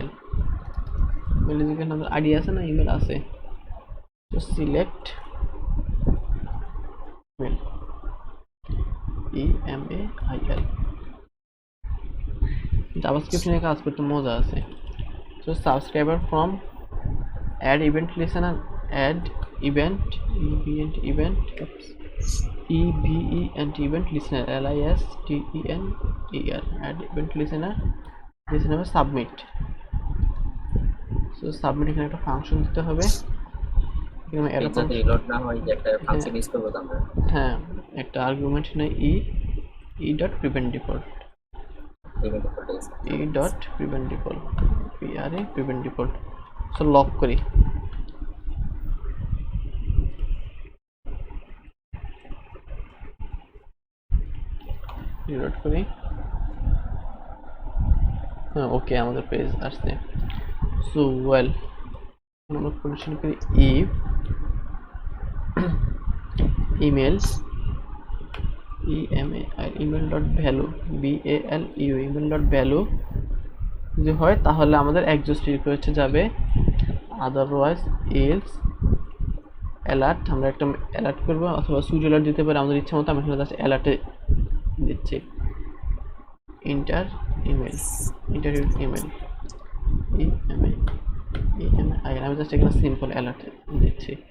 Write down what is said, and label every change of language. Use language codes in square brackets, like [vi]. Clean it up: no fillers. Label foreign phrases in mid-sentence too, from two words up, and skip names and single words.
[bn] ইমেল যেখানে আমাদের আইডি আছে না, ইমেল আছে, তো [en] select email, [bn] EMAIL। জাভাস্ক্রিপ্ট নিয়ে কাজ করতে মজা আছে। [en] so subscriber from add event listener, add event event event listener, listener, add event listener, listener submit। so submit, [bn] এখানে একটা ফাংশন দিতে হবে, এখানে এরর যাতে রিলোড না হয়, যে একটা ফাংশন ইউজ করব আমরা। হ্যাঁ, একটা আর্গুমেন্ট নেই, [en] e.prevent default, e.prevent default, prevent default। so lock [bn] করি, রিলোড করি। হ্যাঁ ওকে, আমাদের পেজ আসছে। [en] so well, [bn] আমরা কন্ডিশন করি [en] if email email dot value value email dot value [bn] যদি হয় তাহলে আমাদের [en] exist request [bn] যাবে, [en] otherwise else alert. [bn] আমরা একটা অ্যালার্ট করবো অথবা [en] switch alert [bn] দিতে পারি আমাদের ইচ্ছা মতো। আমি এখানে জাস্ট অ্যালার্টে দিচ্ছি, [en] enter email [bn] আমি জাস্ট এখানে [en] simple alert [bn] দিচ্ছি।